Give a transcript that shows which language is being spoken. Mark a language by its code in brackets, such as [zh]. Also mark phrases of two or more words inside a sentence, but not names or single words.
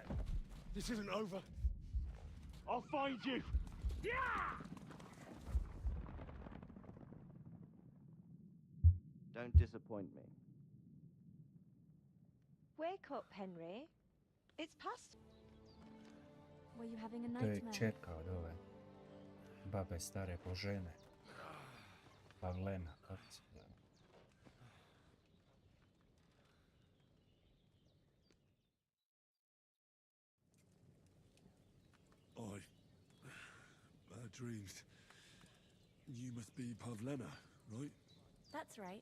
[en] This isn't over. I'll find you! Yeah! Don't disappoint me. Wake up, Henry. It's past. Were you having a [sr] To je [en] nightmare? [sr] čerka od ove babe stare Božene. Pavlena, kako se zove. [en] Bad dreams. You must be Pavlena, right? That's right.